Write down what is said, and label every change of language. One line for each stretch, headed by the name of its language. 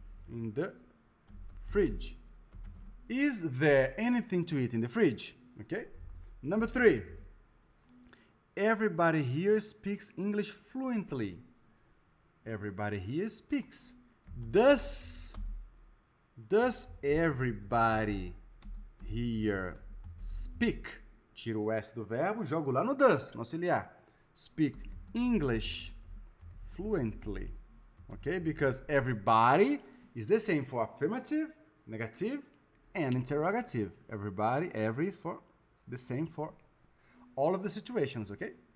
English: In the fridge. Is there anything to eat in the fridge? Okay? Number 3. Everybody here speaks English fluently. Everybody here speaks. Does everybody here speak?
Portuguese: Tiro o S do verbo, jogo lá no does, no auxiliar.
English: Speak English fluently. Okay? Because everybody is the same for affirmative, negative, and interrogative. Everybody, every is for the same for all of the situations, okay?